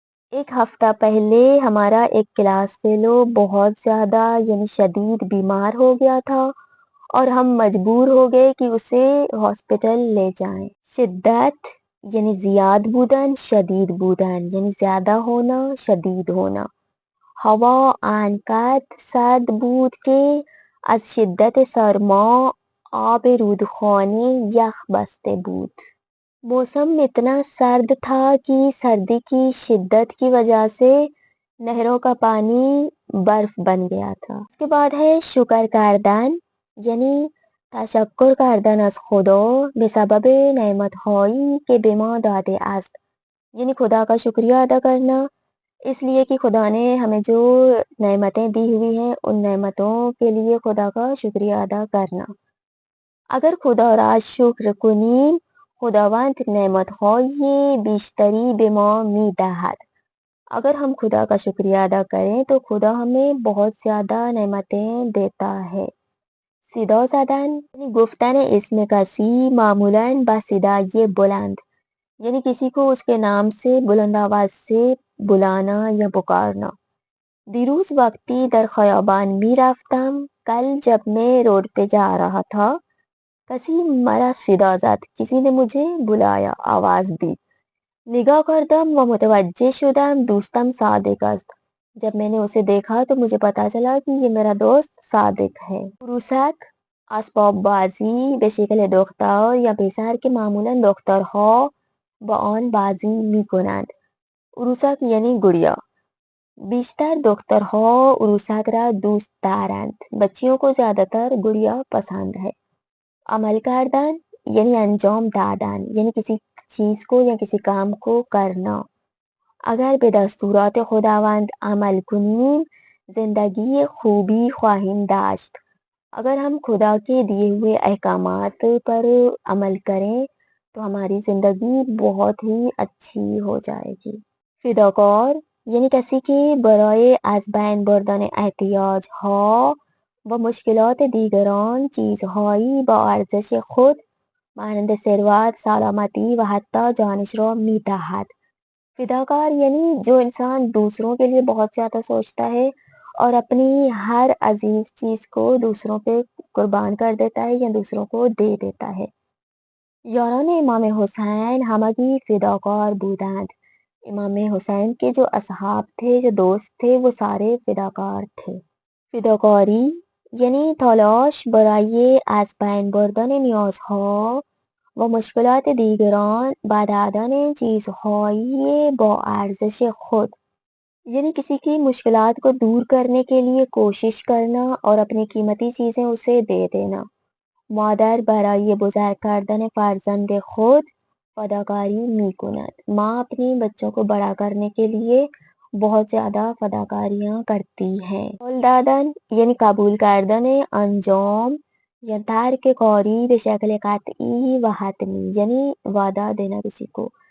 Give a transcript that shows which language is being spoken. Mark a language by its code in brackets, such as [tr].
[ur] ایک ہفتہ پہلے ہمارا ایک کلاس فیلو بہت زیادہ یعنی شدید بیمار ہو گیا تھا اور ہم مجبور ہو گئے کہ اسے ہاسپٹل لے جائیں۔ [fa] شدت یعنی زیاد بودن، شدید بودن [ur] یعنی زیادہ ہونا، شدید ہونا۔ [fa] ہوا آنقدر سرد بود که از شدت سرما آب رودخانه یخ بسته بود. [ur] موسم اتنا سرد تھا کہ سردی کی شدت کی وجہ سے نہروں کا پانی برف بن گیا تھا. اس کے بعد ہے [fa] شکر کردن یعنی تشکر کردن از خدا به سبب نعمت هایی که به ما داده است. [ur] یعنی خدا کا شکریہ ادا کرنا اس لیے کہ خدا نے ہمیں جو نعمتیں دی ہوئی ہیں ان نعمتوں کے لیے خدا کا شکریہ ادا کرنا. [fa] اگر خدا را شکر کنیم خداوند نعمت‌های بیشتری به ما می‌دهد. [ur] اگر ہم خدا کا شکریہ ادا کریں تو خدا ہمیں بہت زیادہ نعمتیں دیتا ہے. [fa] صدا زدن یعنی گفتن اسم کسی معمولاً با صدای بلند [ur] یعنی کسی کو اس کے نام سے بلند آواز سے بلانا یا پکارنا. [fa] دیروز وقتی در خیابان می رفتم [ur] کل جب میں روڈ پہ جا رہا تھا [fa] کسی مرا صدا زد [ur] کسی نے مجھے بلایا آواز دی. [fa] نگاہ کردم و متوجه شدم دوستم صادق است. [ur] جب میں نے اسے دیکھا تو مجھے پتا چلا کہ یہ میرا دوست صادق ہے. [fa] عروسک اسباب بازی به شکل دختر یا پسر که معمولا دخترها با آن بازی می کنند. عروسک [ur] یعنی گڑیا. [fa] بیشتر دخترها عروسک را دوست دارند. [ur] بچیوں کو زیادہ تر گڑیا پسند ہے. [fa] عمل کردن یعنی انجام دادن [ur] یعنی کسی چیز کو یا کسی کام کو کرنا. [fa] اگر به دستورات خداوند عمل کنیم زندگی خوبی خواهیم داشت. [ur] اگر ہم خدا کے دیے ہوئے احکامات پر عمل کریں تو ہماری زندگی بہت ہی اچھی ہو جائے گی. [fa] فداکار یعنی کسی که برای از بین بردن احتیاج ها و مشکلات دیگران چیزهایی با ارزش خود مانند ثروت، سلامتی و حتی جانش را می دهد. [ur] فداکار یعنی جو انسان دوسروں کے لیے بہت زیادہ سوچتا ہے اور اپنی ہر عزیز چیز کو دوسروں پہ قربان کر دیتا ہے یا دوسروں کو دے دیتا ہے. [fa] یاران امام حسین همگی فداکار بودند. [ur] امام حسین کے جو اصحاب تھے جو دوست تھے وہ سارے فداکار تھے. [fa] فداکاری یعنی تلاش برای از بین بردن نیازها و مشکلات دیگران با دادن چیزهای با ارزش خود [ur] یعنی کسی کی مشکلات کو دور کرنے کے لیے کوشش کرنا اور اپنی قیمتی چیزیں اسے دے دینا. [fa] مادر برای بزرگ کردن فرزند خود فداکاری می کند. [ur] ماں اپنی بچوں کو بڑا کرنے کے لیے بہت زیادہ فداکاریاں کرتی ہیں. [fa] قول دادن یعنی قبول کردن انجام یا ترک کاری به شکل قطعی و حتمی [ur] یعنی وعدہ دینا کسی کو.